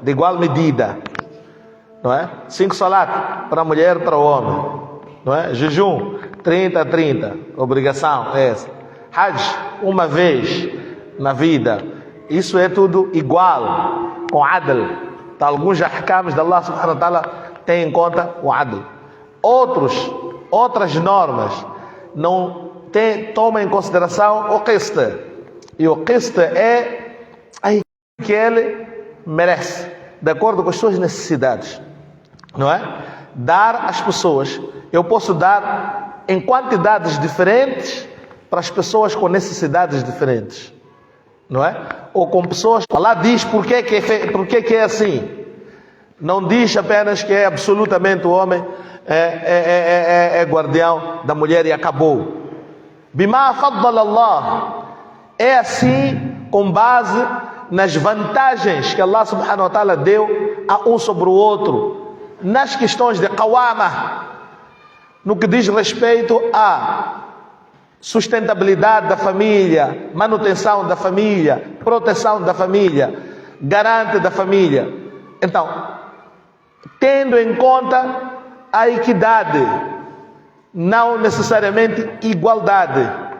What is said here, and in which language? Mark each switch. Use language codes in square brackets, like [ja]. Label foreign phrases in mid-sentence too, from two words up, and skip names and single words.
[pt] De igual medida, não é? 5 salat para a mulher, para o homem, não é? Jejum 30, obrigação é essa. Hajj uma vez na vida, isso é tudo igual com adl. Então, alguns ahkams de Allah [ar] سبحانه وتعالى [pt] têm em conta o adl. Outras normas não tomam em consideração o qist. E o qist é aquilo que ele merece, de acordo com as suas necessidades, não é? Dar às pessoas, eu posso dar em quantidades diferentes para as pessoas com necessidades diferentes, não é? Ou com pessoas, Allah diz por que é assim. Não diz apenas que é absolutamente o homem é guardião da mulher e acabou. [ar] بما فضل الله, [pt] é assim com base nas vantagens que Allah [ar] سبحانه وتعالى [pt] deu um sobre o outro nas questões de qawama, no que diz respeito à sustentabilidade da família, manutenção da família, proteção da família, garante da família. Então, tendo em conta a equidade, não necessariamente igualdade.